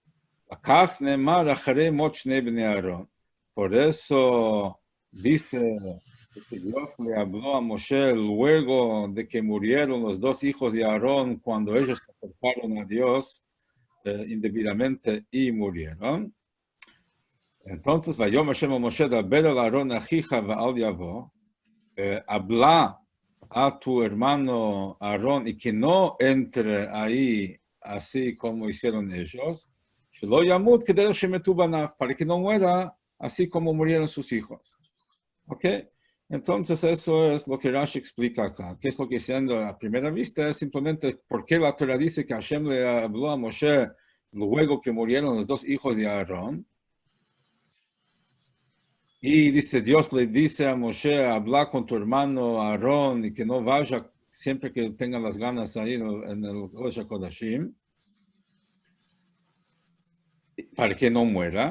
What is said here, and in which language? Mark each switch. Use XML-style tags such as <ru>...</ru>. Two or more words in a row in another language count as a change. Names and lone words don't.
<es>Por eso dice que Dios le habló a Moshe luego de que murieron los dos hijos de Aarón cuando ellos se acercaron a Dios indebidamente y murieron. Entonces,</es> <he>ויום השם א משה דבר אל אהרן אחיך ואל יבוא,</he> <es>habla a tu hermano Aarón y que no entre ahí así como hicieron ellos,</es> <he>שלא ימות כדל שמתו בניו,</he> <es>para que no muera así como murieron sus hijos. ¿Ok? Entonces, eso es lo que Rashi explica acá. ¿Qué es lo que siendo a primera vista? Es simplemente por qué la Torah dice que Hashem le habló a Moshe luego que murieron los dos hijos de Aarón. Y dice, Dios le dice a Moshe, habla con tu hermano Aarón y que no vaya siempre que tenga las ganas ahí en el</es> <he>קודש הקודשים,</he> <es>para que no muera.</es>